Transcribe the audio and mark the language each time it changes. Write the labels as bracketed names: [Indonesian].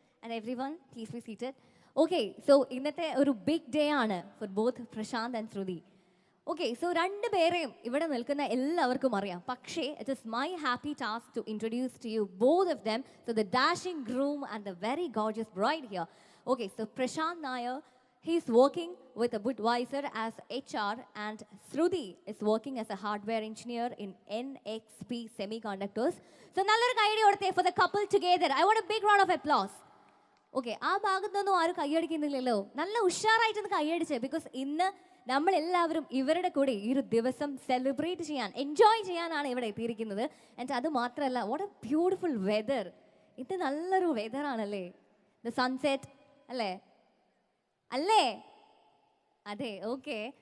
[English] And everyone, please be seated. Okay, so [Malayalam] ഇന്നത്തെ ഒരു big day ആണ് [English] for both Prashant and Shruti. [Malayalam] Okay, so രണ്ടുപേരെയും ഇവിടെ നിൽക്കുന്ന എല്ലാവർക്കും അറിയാം. [English] പക്ഷേ it is my happy task to introduce to you both of them. So the dashing groom and the very gorgeous bride here. Okay, so Prashant Nair, he's working with a Budweiser as HR, and Shruti is working as a hardware engineer in NXP Semiconductors. So [Malayalam] നല്ലൊരു കൈയടി കൊടുത്തേ [English] for the couple together. I want a big round of applause. [Malayalam] Okay, ആ ഭാഗത്തൊന്നും ആരും കൈയടിക്കുന്നില്ലല്ലോ. നല്ല ഉഷാറായിട്ടൊന്ന് കൈയടിച്ചേ. Because ഇന്ന് നമ്മളെല്ലാവരും ഇവരുടെ കൂടെ ഈ ഒരു ദിവസം സെലിബ്രേറ്റ് ചെയ്യാൻ, എൻജോയ് ചെയ്യാനാണ് ഇവിടെ എത്തിയിരിക്കുന്നത്. ആൻഡ് അത് മാത്രമല്ല, [English] What a beautiful weather. [Malayalam] ഇത് നല്ലൊരു വെതറാണല്ലേ, ദ സൺസെറ്റ് അല്ലേ? അല്ലേ? അതെ, ഓക്കെ.